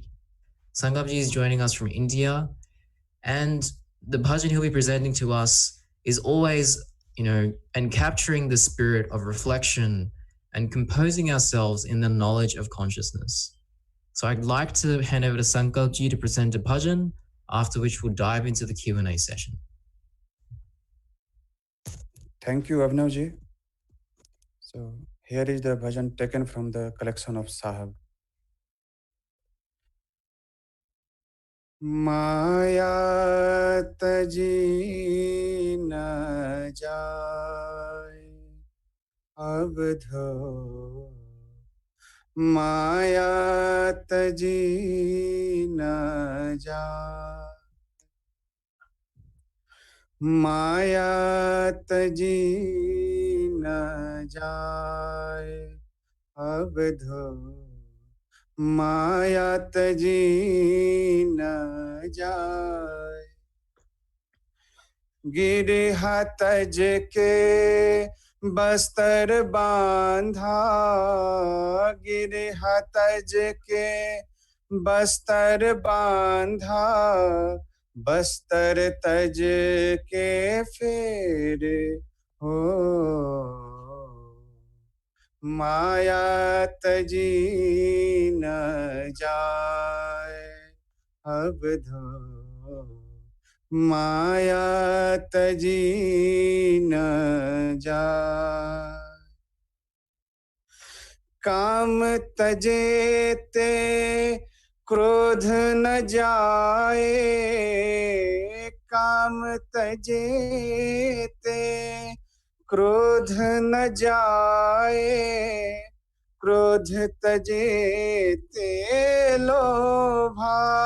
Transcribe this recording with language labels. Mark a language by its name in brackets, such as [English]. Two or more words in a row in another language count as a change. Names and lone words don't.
[English] Sankalp Ji is joining us from India, and the bhajan he'll be presenting to us is always, and capturing the spirit of reflection and composing ourselves in the knowledge of consciousness. So I'd like to hand over to Sankalp Ji to present a bhajan, after which we'll dive into the Q&A session. Thank you, Abhinav Ji. So here is the bhajan taken from the collection of Sahab. [Hindi] माया तजी न जाए अबधो, माया तजी न जाए, माया तजी न जाए अबधो, माया तजी न जाए. गिरहा तज के बस्तर बांधा, गिरहा तज के बस्तर बांधा, बस्तर तज के फेर हो, माया तजी न जाए अबधो, माया तजी न जाए. काम तजे ते क्रोध न जाए, काम तजे ते क्रोध न जाए, क्रोध तजे ते लोभा,